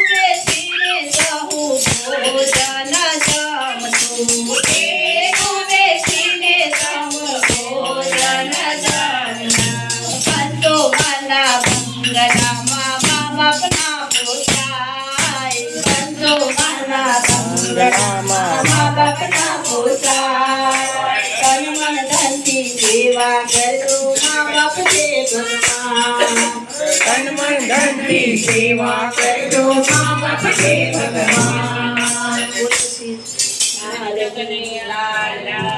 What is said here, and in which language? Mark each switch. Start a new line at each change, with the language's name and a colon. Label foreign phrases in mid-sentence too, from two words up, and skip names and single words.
Gujarati: બેસીને સહુ ભોજન જમતું ભેગું બેસીને સહુ ભોજન જમતું બંધો વાલા બંગલામાં મા બાપના પોતાય બંધો વાલા બંગલામાં મા બાપના પોતાય તન મન ધનથી સેવા કરજો મા બાપ છે ભગવાન।
Hindi: तन मन धन की सेवा करजो माँ बाप से भगवान।
Gujarati: કનૈયા